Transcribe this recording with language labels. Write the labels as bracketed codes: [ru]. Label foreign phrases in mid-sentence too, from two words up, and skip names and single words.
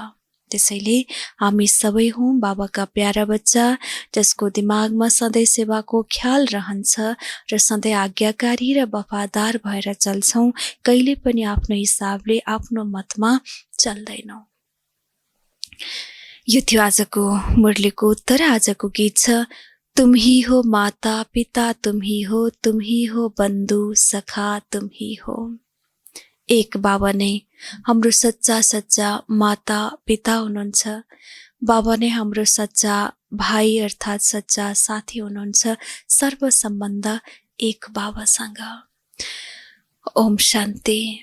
[ne] त्यसैले हामी सबै हौँ बाबाका प्यारा बच्चा, जसको दिमागमा सधैँ सेवाको ख्याल रहन्छ र सधैँ आज्ञाकारी र वफादार भएर चल्छौँ, कहिले पनि आफ्नो हिसाबले आफ्नो मतमा चल्दैनौँ। यो थियो आजको मुरलीको उत्तर। आजको गीत छ, [hi] तुम ही हो माता पिता, तुम ही हो बन्धु सखा, तुम ही हो। [ne] एक बाबा नै हाम्रो सच्चा माता पिता हुनुहुन्छ। बाबा नै हाम्रो सच्चा भाइ अर्थात् सच्चा साथी हुनुहुन्छ। सर्व सम्बन्ध एक बाबासँग। ओम शान्ति।